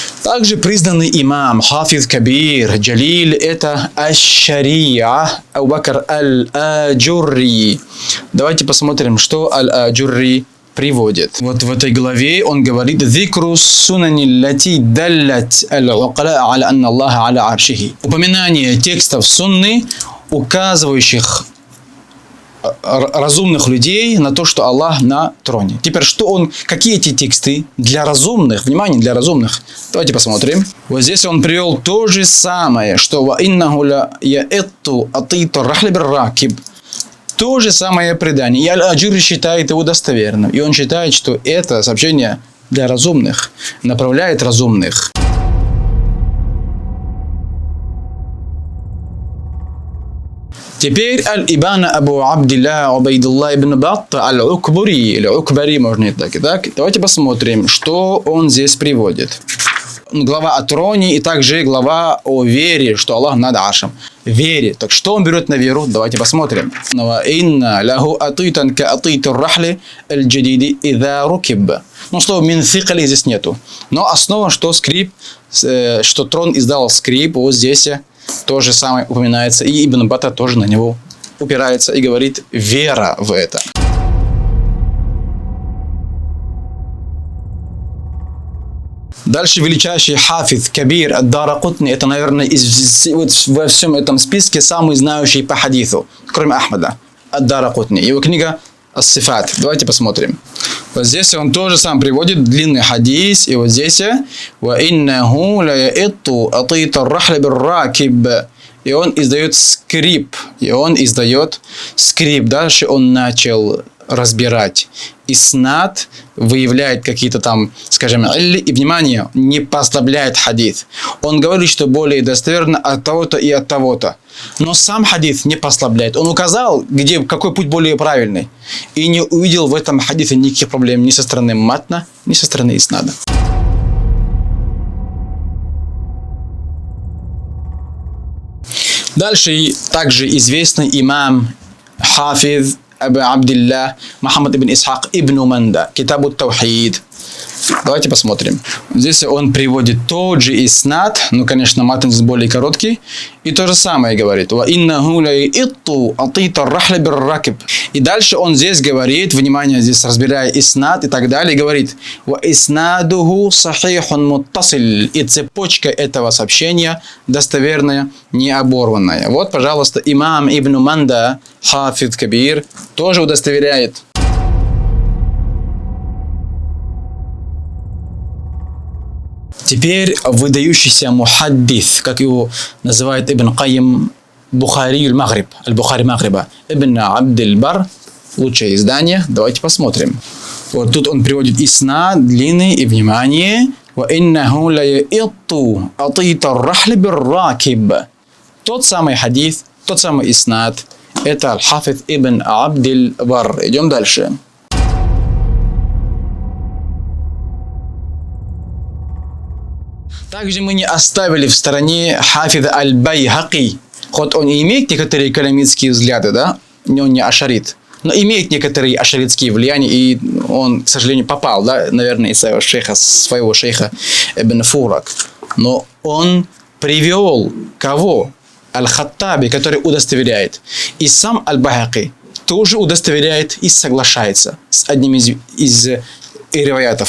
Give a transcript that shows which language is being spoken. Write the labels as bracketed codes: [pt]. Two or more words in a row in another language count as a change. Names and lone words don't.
[ru] Также признанный имам, [ar] حافظ كبير, [ru] джалиль, это аш-шария, Абу Бакр аль-Аджурри. Давайте посмотрим, что аль-Аджурри приводит. Вот в этой главе он говорит: [ar] «ذكر سنن التي دلت العقلاء على أن الله على عرشه». [ru] Упоминание текстов сунны, указывающих разумных людей на то, что Аллах на троне. Теперь, какие эти тексты для разумных? Внимание, для разумных. Давайте посмотрим. Вот здесь он привел то же самое, что [ar] «وإنه ليئط أطيط الرحل بالراكب». [ru] То же самое предание. И Аль-Аджурри считает его достоверным. И он считает, что это сообщение для разумных, направляет разумных. Теперь Аль-Ибана Абу Абдилля Убайдуллах ибн Батта Аль-Укбари, или Укбари, можно и так, и так. Давайте посмотрим, что он здесь приводит. Глава о троне и также глава о вере, что Аллах над аршем. Вере. Так что он берет на веру? Давайте посмотрим. [ar] إن له أطيطا كأطيط الرحل الجديد إذا ركب. [ru] Слово [ar] من ثقله [ru] здесь нету. Но основа, что скрип, что трон издал скрип, вот здесь то же самое упоминается. И Ибн Бата тоже на него упирается и говорит: вера в это. Дальше величайший [ar] حافظ كبير [ru] ад-Даракутни, это, наверное, во всем этом списке самый знающий по хадису, кроме Ахмада, ад-Даракутни. Его книга Ас-Сифат. Давайте посмотрим. Вот здесь он тоже сам приводит длинный хадис, и вот здесь [ar] «وإنه ليئط أطيط الرحل بالراكب». [ru] И он издает скрип. Дальше он начал разбирать. Иснад выявляет какие-то там, скажем, и, внимание, не послабляет хадис. Он говорит, что более достоверно от того-то и от того-то. Но сам хадис не послабляет. Он указал, какой путь более правильный. И не увидел в этом хадисе никаких проблем ни со стороны матна, ни со стороны иснада. Дальше также известный имам, хафиз Абу Абдилля Мухаммад ибн Исхак ибн Манда, Китабу Таухид. Давайте посмотрим. Здесь он приводит тот же иснад, конечно, матн здесь более короткий, и то же самое говорит. [ar] «وإنه ليئط أطيط الرحل بالراكب». [ru] И дальше он здесь говорит, внимание, здесь разбирая иснад и так далее, говорит: [ar] «وإسناده صحيح متصل». [ru] И цепочка этого сообщения достоверная, не оборванная. Вот, пожалуйста, имам Ибн Манда, [ar] حافظ كبير, [ru] тоже удостоверяет. Теперь выдающийся мухаддис, как его называет Ибн Кайим, Бухари аль-Магриб, аль-Бухари Магриба, Ибн Абдиль-Бар, лучшее издание. Давайте посмотрим. Вот тут он приводит иснад длинный, и внимание, [ar] «وإنه ليئط أطيط الرحل بالراكب». [ru] Тот самый хадис, тот самый иснад, это аль-Хафиз Ибн Абдиль-Бар. Идем дальше. Также мы не оставили в стороне хафиз аль-Байхаки. Хоть он и имеет некоторые каламитские взгляды, да, он не ашарит, но имеет некоторые ашаритские влияния, и он, к сожалению, попал, да, наверное, из своего шейха Ибн Фурак. Но он привел кого? Аль-Хаттаби, который удостоверяет. И сам аль-Байхаки тоже удостоверяет и соглашается с одним из и риваятов.